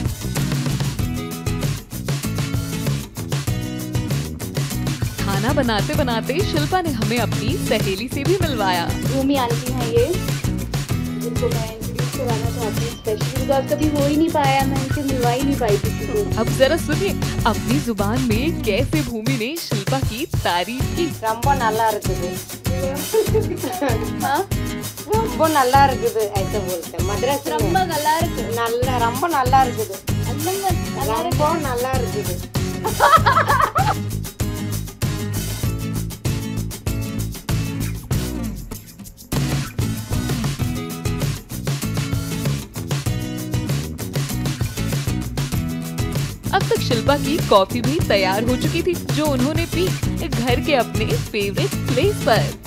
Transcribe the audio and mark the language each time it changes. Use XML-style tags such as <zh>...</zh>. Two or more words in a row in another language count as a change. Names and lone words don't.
<hi>खाना बनाते बनाते शिल्पा ने हमें अपनी सहेली से भी मिलवाया। रूमी आंटी हैं ये, जिनको मैं इंट्रोड्यूस कराना चाहती हूँ</hi> <en>specially, because</en> <hi>कभी हो ही नहीं पाया, मैं इनसे मिलवा ही नहीं पाई किसी को। अब जरा सुनिए अपनी जुबान में कैसे भूमि ने शिल्पा की तारीफ की।</hi> <ta>ரொம்ப நல்லா இருக்குது</ta> <hi>हाँ,</hi> <ta>ரொம்ப நல்லா இருக்குது</ta> <hi>ऐसे बोलते हैं मद्रास में।</hi> <ta>ரொம்ப நல்லா இருக்கு, நல்லா ரொம்ப நல்லா இருக்குது ரொம்ப நல்லா இருக்குது।</ta> <hi>अब तक शिल्पा की कॉफी भी तैयार हो चुकी थी, जो उन्होंने पी घर के अपने</hi> <en>favourite place</en> <hi>पर।</hi>